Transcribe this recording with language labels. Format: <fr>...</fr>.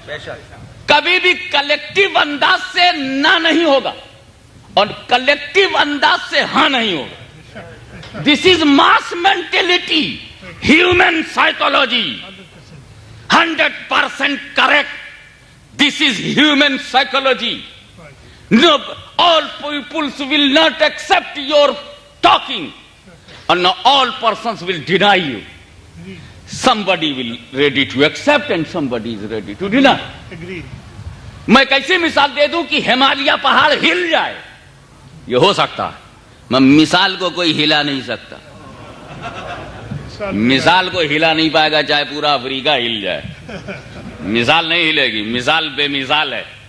<hi>बेशक। कभी भी कलेक्टिव अंदाज से ना नहीं होगा और कलेक्टिव अंदाज से हाँ नहीं होगा।</hi> <en>This is mass mentality, human psychology, 100% correct. This is human psychology. No, all peoples will not accept your talking, and all persons will deny you. Somebody will ready to accept and somebody is ready to deny.</en> <hi>मैं कैसी मिसाल दे दूं कि हिमालय पहाड़ हिल जाए, ये हो सकता है, मैं मिसाल को कोई हिला नहीं सकता। मिसाल को हिला नहीं पाएगा चाहे पूरा अफ्रीका हिल जाए, मिसाल नहीं हिलेगी, मिसाल बेमिसाल है।</hi>